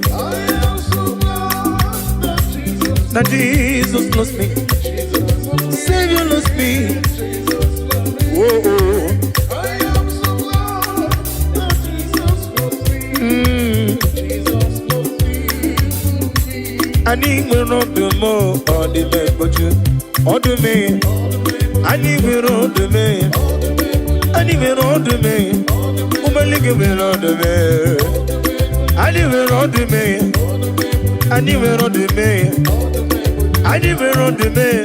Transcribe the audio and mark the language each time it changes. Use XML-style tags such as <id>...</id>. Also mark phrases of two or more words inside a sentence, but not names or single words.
<en>I am so glad that Jesus That Jesus loves me. Jesus loves me. Savior loves me. Jesus loves me. Oh, oh. I am so glad that Jesus loves me. Mm. Jesus loves me.</en> <ig>Anyị nwere ọdụm, ọ dị m egboju. Ọdụm, anyị nwere ọdụm. Anyị nwere ọdụm. Ụmụeluigwe nwere ọdụm. Anyị nwere ọdụm. Anyị nwere ọdụm. Anyị nwere ọdụm.</ig>